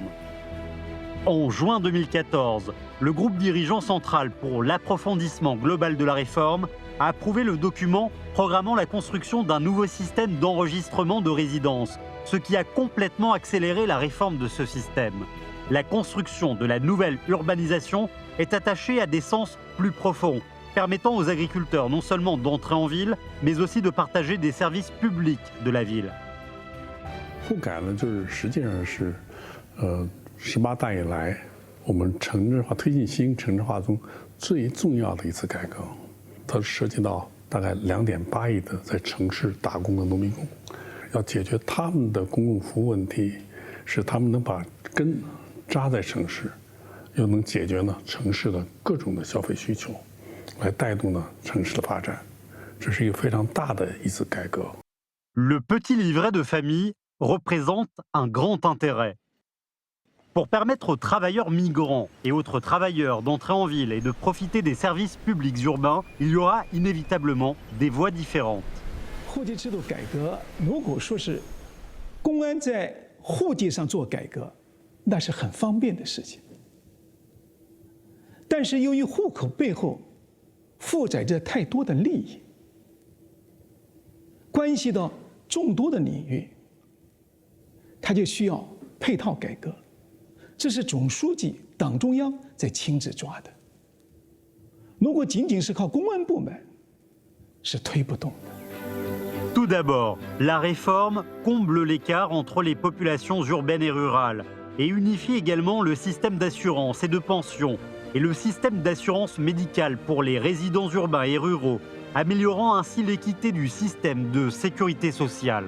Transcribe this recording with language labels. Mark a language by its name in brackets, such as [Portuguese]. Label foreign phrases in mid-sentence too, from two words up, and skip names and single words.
[French] En juin 2014, le groupe dirigeant central pour l'approfondissement global de la réforme a approuvé le document programmant la construction d'un nouveau système d'enregistrement de résidence, ce qui a complètement accéléré la réforme de ce système. La construction de la nouvelle urbanisation est attachée à des sens plus profonds, permettant aux agriculteurs non seulement d'entrer en ville, mais aussi de partager des services publics de la ville. [Chinese] 沪改呢，就是实际上是，18大以来我们城市化推进新城市化中最重要的一次改革。它涉及到大概2.8亿的在城市打工的农民工，要解决他们的公共服务问题，使他们能把根扎在城市，又能解决呢城市的各种的消费需求。来带动呢城市的发展，这是一个非常大的一次改革。 [French] Le petit livret de famille représente un grand intérêt. Pour permettre aux travailleurs migrants et autres travailleurs d'entrer en ville et de profiter des services publics urbains, il y aura inévitablement des voies différentes. [Chinese] 户籍制度改革，如果说是公安在户籍上做改革，那是很方便的事情。但是由于户口背后 负载着太多的利益，关系到众多的领域，它就需要配套改革。这是总书记、党中央在亲自抓的。如果仅仅是靠公安部门，是推不动的。 [French] Tout d'abord, la réforme comble l'écart entre les populations urbaines et rurales et unifie également le système d'assurance et de pension et le système d'assurance médicale pour les résidents urbains et ruraux, améliorant ainsi l'équité du système de sécurité sociale.